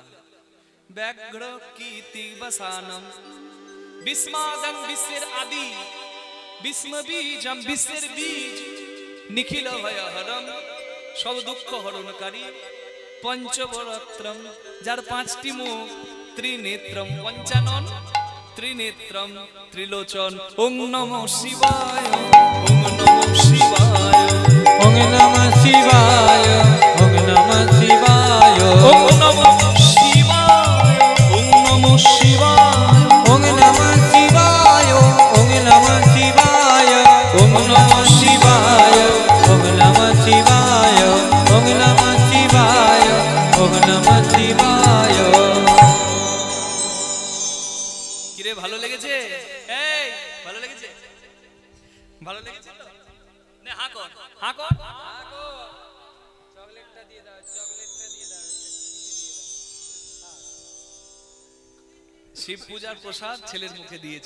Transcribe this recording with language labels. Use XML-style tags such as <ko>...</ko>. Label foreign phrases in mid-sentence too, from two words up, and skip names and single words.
<sa>ব্যাঘ্র কীর্তি বসানম, বিস্মাদং</sa> <bn>বিশ্বের আদি,</bn> <sa>বিস্ম বীজম</sa> <bn>বিশ্বের বীজ,</bn> <sa>নিখিল ভয়হরম,</sa> <bn>সব দুঃখ হরণকারী, পঞ্চবরত্রম, যার 5টি মুখ,</bn> <sa>ত্রিনেত্রম পঞ্চানন, ত্রিনেত্রম ত্রিলোচন। ওং নমঃ শিবায়, ওং নমঃ শিবায়, ওং নমঃ শিবায়, ওং নমঃ শিবায়, ওং নমঃ শিবায়, ওং নমঃ শিবায়, ওং নমঃ শিবায়, ওং নমঃ শিবায়, ওং নমঃ শিবায়, ওং নমঃ শিবায়, ওং নমঃ শিবায়, ওং নমঃ শিবায়।</sa> <bn>কিরে ভালো লেগেছে? এই ভালো লেগেছে? ভালো লেগেছে তো? নে হাঁ কর, হাঁ কর। চকলেটটা দিয়ে দাও, চকলেটটা দিয়ে দাও। শিব পূজার প্রসাদ ছেলের মুখে দিয়েছে।</bn>